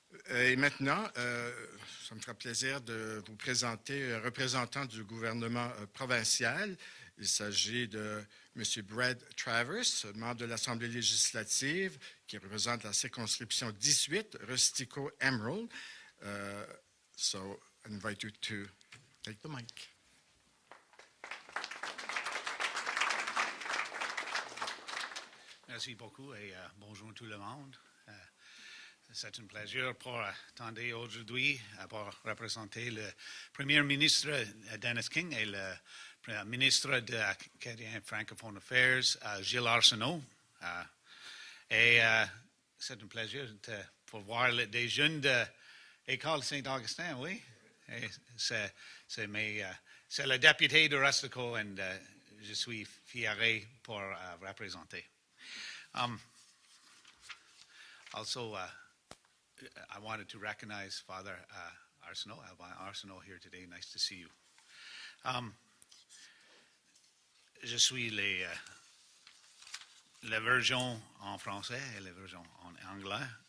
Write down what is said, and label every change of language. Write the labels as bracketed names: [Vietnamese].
[French] Et maintenant, ça me fera plaisir de vous présenter un représentant du gouvernement provincial. Il s'agit de M. Brad Travers, membre de l'Assemblée législative, qui représente la circonscription 18, Rustico-Emerald. [English] So, I invite you to take the mic. [French] Merci beaucoup et bonjour tout le monde. C'est un plaisir pour attendre aujourd'hui pour représenter le Premier ministre Dennis King et le ministre de Acadien Francophone Affairs Gilles Arsenault. Et c'est un plaisir pour voir des jeunes de l'école Saint-Augustin, oui. Et c'est le député de Rustico et je suis fier pour représenter. [English] Also, I wanted to recognize Father Arsenault, Alban Arsenault here today. Nice to see you. [French] Je suis la version en français et la version en anglais.